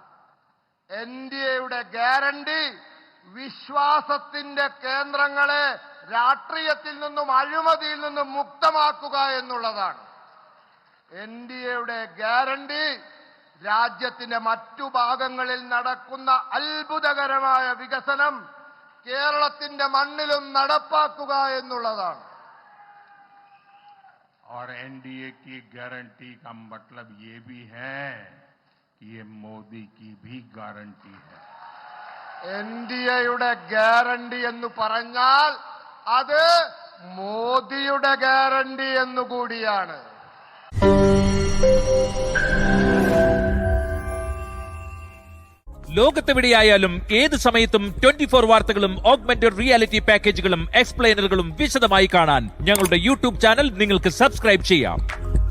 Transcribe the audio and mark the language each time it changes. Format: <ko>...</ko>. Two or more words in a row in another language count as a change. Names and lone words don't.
<ml>എൻഡിഎയുടെ ഗ്യാരണ്ടി വിശ്വാസത്തിന്റെ കേന്ദ്രങ്ങളെ രാഷ്ട്രീയത്തിൽ നിന്നും അഴിമതിയിൽ നിന്നും മുക്തമാക്കുക എന്നുള്ളതാണ്. എൻഡിഎയുടെ ഗ്യാരണ്ടി രാജ്യത്തിന്റെ മറ്റു ഭാഗങ്ങളിൽ നടക്കുന്ന അത്ഭുതകരമായ വികസനം കേരളത്തിന്റെ മണ്ണിലും നടപ്പാക്കുക എന്നുള്ളതാണ്.</ml> <hi>और एनडीए की गारंटी का मतलब ये भी है कि ये मोदी की भी गारंटी है।</hi> <ml>എൻഡിഎയുടെ ഗ്യാരണ്ടി എന്ന് പറഞ്ഞാൽ അത് മോദിയുടെ ഗ്യാരണ്ടി എന്നുകൂടിയാണ്. ലോകത്തെവിടെയായാലും ഏത് സമയത്തും 24 വാർത്തകളും</ml> <en>augmented reality</en> <ml>പാക്കേജുകളും എക്സ്പ്ലെയിനറുകളും വിശദമായി കാണാൻ ഞങ്ങളുടെ യൂട്യൂബ് ചാനൽ നിങ്ങൾക്ക് സബ്സ്ക്രൈബ് ചെയ്യാം.</ml>